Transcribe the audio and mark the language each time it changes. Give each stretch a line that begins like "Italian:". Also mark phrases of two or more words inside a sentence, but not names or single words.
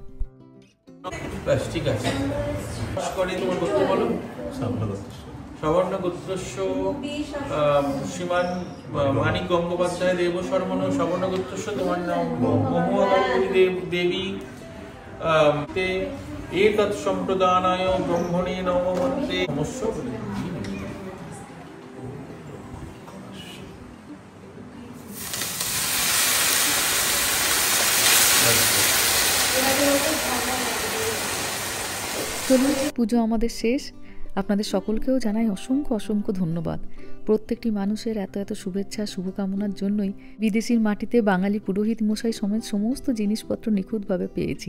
Bangla: ঠিক আছে, তোমার গোত্র বলো।
Sanskrit: সবর্ণ গোত্রস্য শ্রীমান মানিক গঙ্গোপাধ্যায় দেব শর্মণ সবর্ণ গোত্রস্য।
Bangla: তোমার নাম মহুয়া দেবী
Sanskrit: एतत् सम्प्रदानाय ब्रह्मणे नमो मन्त्रे नमस्व
Bangla: চলুন, পুজো আমাদের শেষ। আপনাদের সকলকেও জানাই অসংখ্য অসংখ্য ধন্যবাদ। প্রত্যেকটি মানুষের এত এত শুভেচ্ছা শুভকামনার জন্যই বিদেশির মাটিতে বাঙালি পুরোহিত মশাই সমেত সমস্ত জিনিসপত্র নিখুঁতভাবে পেয়েছি।